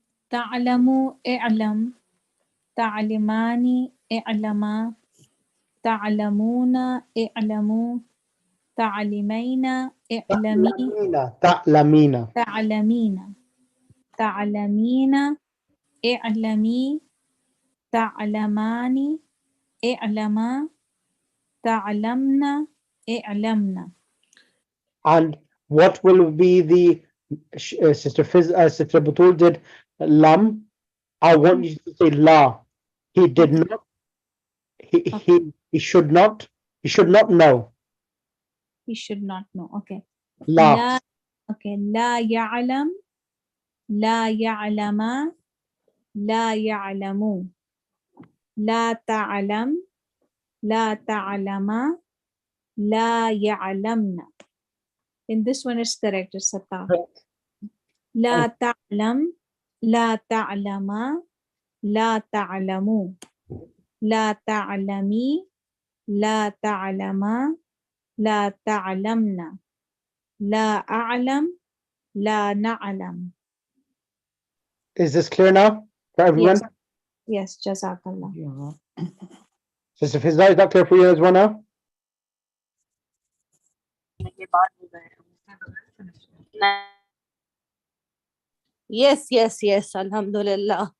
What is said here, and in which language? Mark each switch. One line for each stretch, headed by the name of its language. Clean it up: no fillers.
Arabic: تعلم اعلم تعلماني اعلما تعلمون اعلموا تعلمين اعلمي Ta'lamina. تعلمين تعلمين اعلمي تعلمان اعلما تعلمنا اعلمنا.
English: And what will be the Sister Batul did lam. I want you to say la. He did Okay. not. He should not. He should not know. We should not know. Okay.
Arabic: La. لا okay. لا يعلم لا يعلم لا يعلم لا تعلم لا تعلم لا يعلمنا.
English: In this one is correct. It's a ta.
Arabic: لا تعلم لا تعلم لا تعلم لا تعلمي لا تعلم لا تعلمنا لا أعلم لا نعلم.
English: Is this clear now for everyone? Yes, Jazakallah. Yeah. Sister Fizza, is that clear for you as well now? Yes, yes, yes. Alhamdulillah.